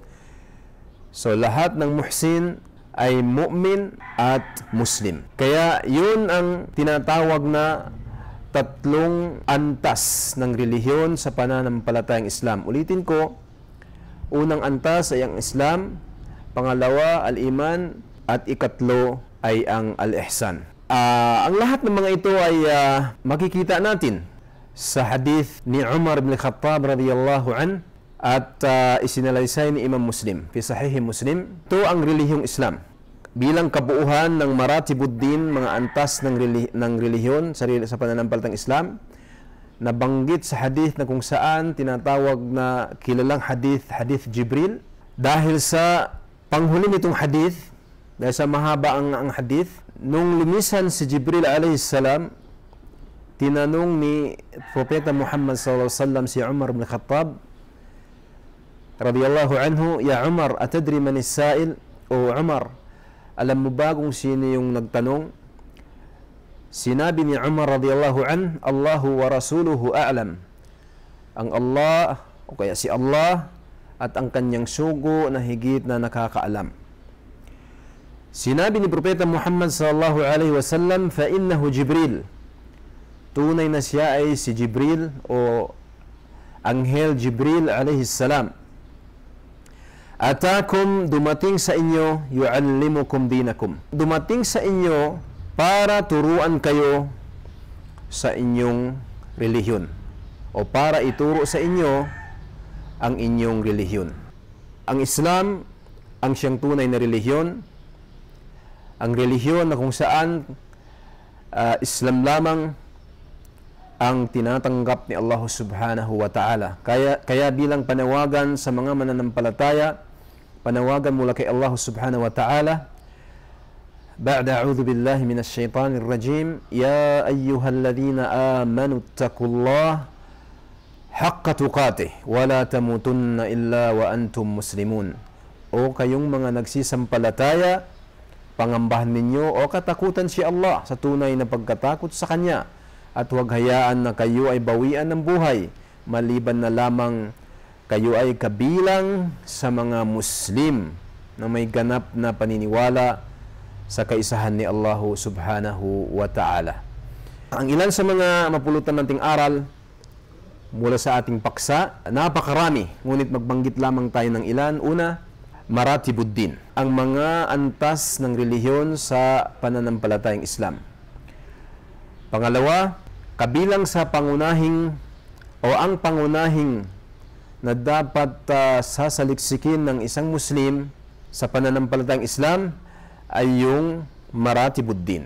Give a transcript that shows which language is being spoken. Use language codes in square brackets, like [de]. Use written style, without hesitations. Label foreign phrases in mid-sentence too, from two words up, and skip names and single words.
[tl] So lahat ng muhsin ay mu'min at Muslim. Kaya yun ang tinatawag na tatlong antas ng relihiyon sa pananampalatayang Islam. Ulitin ko, unang antas ay ang Islam, pangalawa al-iman, at ikatlo ay ang al-ihsan. Ang lahat ng mga ito ay makikita natin sa hadith ni Umar ibn Khattab [ar] رضي الله عنه [tl] at isinalaysay ni Imam Muslim fi Sahih Muslim. Ito ang relihiyong Islam bilang kabuuhan ng maratibuddin, mga antas ng relihiyon sa pananampalatayang Islam, nabanggit sa hadith na kung saan tinatawag na kilalang hadith Jibril. Dahil sa panghuli nitong hadith, dahil sa mahaba ang hadith, nung lumisan si Jibril [ar] عليه السلام, [tl] tinanong ni Propeta Muhammad [ar] صلى الله عليه وسلم [tl] si Umar ibn Khattab [ar] رضي الله عنه يا عمر أتدري من السائل? [tl] O Umar, alam mo ba kung sino yung nagtanong? Sinabi ni Umar [ar] رضي الله عنه الله ورسوله أعلم. [tl] Ang Allah o kaya si Allah at ang kanyang sugo na higit na nakakaalam. Sinabi ni Propeta Muhammad [ar] صلى الله عليه وسلم فإنه جبريل. [tl] tunay na siya ay si Jibril o Anghel Jibril [ar] عليه السلام. [tl] Atakum, dumating sa inyo, [ar] يعلمكم دينكم. [tl] Dumating sa inyo para turuan kayo sa inyong relihiyon o para ituro sa inyo ang inyong relihiyon. Ang Islam ang siyang tunay na relihiyon, ang relihiyon na kung saan Islam lamang ang tinatanggap ni Allah [ar] سبحانه وتعالى. [tl] Kaya bilang panawagan sa mga mananampalataya, panawagan mula kay Allah [ar] سبحانه وتعالى بعد أعوذ بالله من الشيطان الرجيم يا أيها الذين آمنوا اتقوا الله حق تقاته ولا تموتن إلا وأنتم مسلمون. [tl] O kayong mga nagsisampalataya, pangambahan ninyo o katakutan si Allah sa tunay na pagkatakot sa Kanya, at huwag hayaan na kayo ay bawian ng buhay maliban na lamang kayo ay kabilang sa mga Muslim na may ganap na paniniwala sa kaisahan ni Allah [ar] سبحانه وتعالى. [tl] Ang ilan sa mga mapulutan nating aral mula sa ating paksa, napakarami, ngunit magbanggit lamang tayo ng ilan. Una, maratibuddin, ang mga antas ng relihiyon sa pananampalatayang Islam. Pangalawa, kabilang sa pangunahing o ang pangunahing na dapat sasaliksikin ng isang Muslim sa pananampalatayang Islam ay yung maratibuddin.